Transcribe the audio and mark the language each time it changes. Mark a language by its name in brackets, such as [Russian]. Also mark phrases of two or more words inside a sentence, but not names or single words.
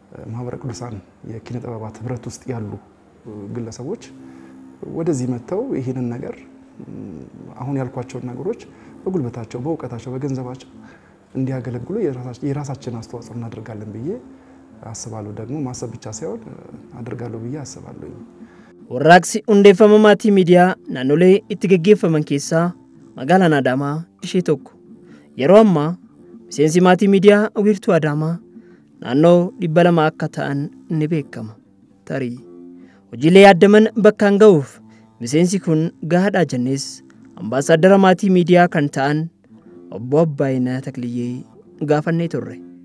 [Amharic] ማህበረ ቅዱሳን የኪነ ጥበባት ህብረት ውስጥ ያሉ ግለሰቦች ወደዚህ መተው ይሄንን ነገር አሁን ያልኳቸው ነገሮች በጉልበታቸው በእውቀታቸው በገንዘባቸው እንዲያገለግሉ የራሳችን አስተዋጽኦ እናደርጋለን ብዬ አስባለሁ። ደግሞ ማሰብ ብቻ ሳይሆን አደርጋለሁ ብዬ አስባለሁ። [Oromo] ወራክሲ hundeeffama maatii miidiyaa naannolee itti gaggeeffaman keessaa magaalaan Adaamaa ishee tokko. Yeroo ammaa miseensi maatii miidiyaa wiirtuu Adaamaa naannoo 200 akka ta'an ni beekama. Tarii hojiilee yaadaman bakkaan ga'uuf miseensi kun gahaadhaa jennees ambaasaadara maatii miidiyaa kan ta'an obbo Abbaayinaa Takliyyee gaafannee turre.